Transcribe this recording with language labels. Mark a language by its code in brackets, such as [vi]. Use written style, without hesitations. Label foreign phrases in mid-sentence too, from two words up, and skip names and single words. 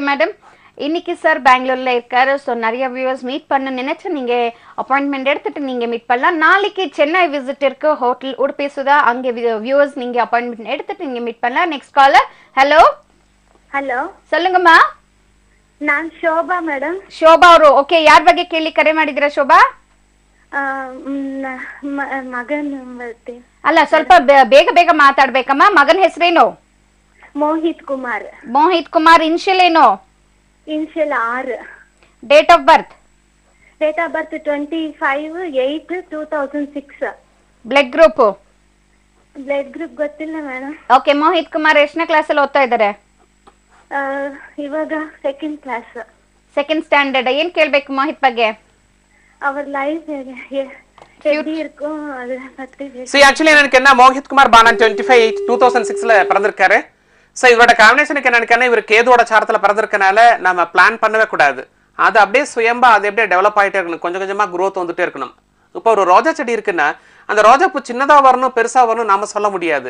[ta] மேடம். இன்னைக்கு சார் பெங்களூர்ல இருக்காரு. ஸோ நிறைய [en] viewers meet [ta] பண்ண நினைச்சு நீங்க அப்பாயின்மெண்ட் எடுத்துட்டு நீங்க மீட் பண்ணலாம். நாளைக்கு சென்னை விசிட் இருக்கு, ஹோட்டல் உடுப்பி சுதா, அங்கே வியூவர்ஸ் நீங்க அப்பாயின்மெண்ட் எடுத்துட்டு நீங்க மீட் பண்ணலாம். [en] next caller. hello [ta] ஹலோ, சொல்லுங்கம்மா. [kn] ನಾನ್ ಶೋಭಾ ಮೇಡಮ್. ಶೋಭಾ ಅವರು, ಓಕೆ, ಯಾರ ಬಗ್ಗೆ ಕೇಳಿ ಕರೆ ಮಾಡಿದಿರಾ ಶೋಭಾ? ಮಗನ್ ಬಗ್ಗೆ. ಅಲ್ಲ, ಸ್ವಲ್ಪ ಬೇಗ ಬೇಗ ಮಾತಾಡ್ಬೇಕಮ್ಮ. ಮಗನ ಹೆಸರೇನು? ಮೋಹಿತ್ ಕುಮಾರ್. ಮೋಹಿತ್ ಕುಮಾರ್. ಇನ್ಶಿಯಲ್ ಏನು? [en] initial R. date of birth? date of birth 25/8/2006. blood group? blood group [kn] ಗೊತ್ತಿಲ್ಲ ಮೇಡಮ್. ಓಕೆ, ಮೋಹಿತ್ ಕುಮಾರ್ ಎಷ್ಟನೇ ಕ್ಲಾಸ್ ಅಲ್ಲಿ ಓದ್ತಾ ಇದ್ದಾರೆ? [en] ಇವಾಗ second class. second standard. [kn] ಏನ್ ಕೇಳ್ಬೇಕು ಮೋಹಿತ್ ಬಗ್ಗೆ? [ta] அவர் லைஃப் எப்படி இருக்கும் அத பத்தி. [en] See, actually [ta] எனக்கு என்ன, மோஹித் குமார் பானன் 25/8/2006ல பிறந்திருக்காரு. சோ இவரோட காம்பினேஷனுக்கு என்னன்னு, இவர் கேதுவோட சாரத்துல பிறந்திருக்கனால நம்ம பிளான் பண்ணவே கூடாது. அது அப்படியே சுயம்பா அது அப்படியே டெவலப் ஆயிட்டே இருக்கணும். கொஞ்சம் கொஞ்சமா growth வந்துட்டே இருக்கணும். இப்போ ஒரு ரோஜா செடி இருக்குன்னா அந்த ரோஜா பூ சின்னதா வரணும் பெருசா வரணும் நாம சொல்ல முடியாது.